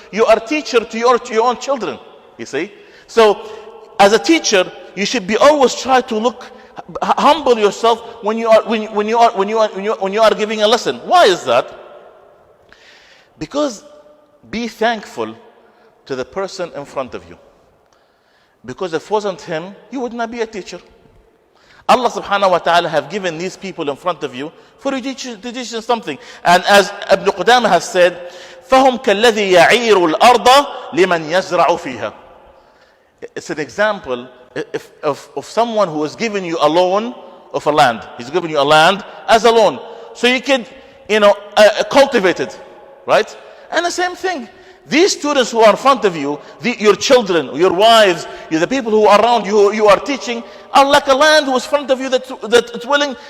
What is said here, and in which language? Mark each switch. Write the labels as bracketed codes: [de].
[en] You are teacher to your own children. You see? So, as a teacher, you should be always try to humble yourself when you are giving a lesson. Why is that? Because be thankful to the person in front of you. Because if it wasn't him, you would not be a teacher. Allah subhanahu wa ta'ala have given these people in front of you for you to teach them something. And as Ibn Qudamah has said, [ar] فَهُمْ كَالَّذِي يَعِيرُ الْأَرْضَ لِمَنْ يَزْرَعُ فِيهَا. [en] It's an example of someone who is giving you a loan of a land. He's giving you a land as a loan, so you can, cultivate it, right? And the same thing, these students who are in front of you, your children, your wives, the people who are around you, you are teaching, are like a land who is in front of you that's willing.